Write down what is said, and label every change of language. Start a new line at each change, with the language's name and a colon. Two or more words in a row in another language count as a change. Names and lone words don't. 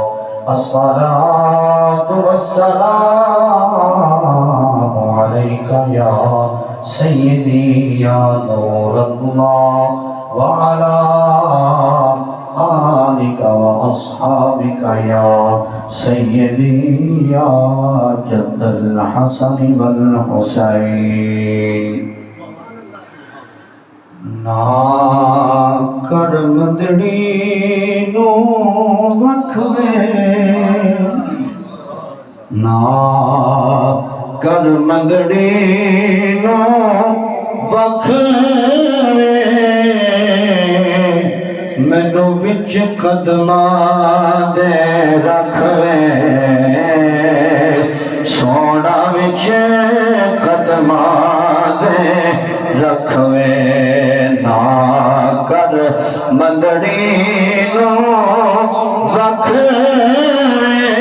Arabic: الصلاة والسلام عليك يا سيدي يا نور الله وعلى آلك وأصحابك يا سيدي يا جد الحسن والحسين.
Punjabi: نا کر مدڑی نو وکھوے نا کر مدڑی نو وکھوے مینو وچ قدماں دے رکھوے سونا وچ قدماں دے رکھوے نا کر مدڑی نو وکھوے